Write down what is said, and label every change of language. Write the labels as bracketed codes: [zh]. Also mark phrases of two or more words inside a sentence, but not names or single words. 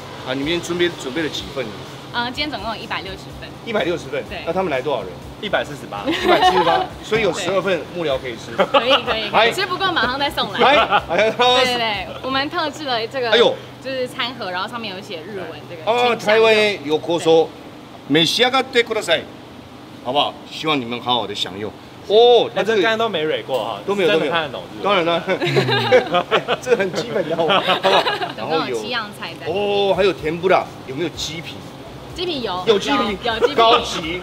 [zh] 啊，你们准备了几份呢？今天总共有160份。 160份。对。那他们来多少人？148。 148，所以有12份幕僚可以吃。可以，吃不够马上再送来。对，我们特制了这个，就是餐盒，然后上面有写日文这个。 [ja] 台湾へようこそ、召し上がってください， [zh] 好不好？希望你们好好的享用。哦，那这刚刚都没蕊过哈，都没有看得懂，当然了，这很基本的，好不好？然后有7样菜单。哦，还有甜不辣，有没有鸡皮？鸡皮有鸡皮，有鸡皮，高级。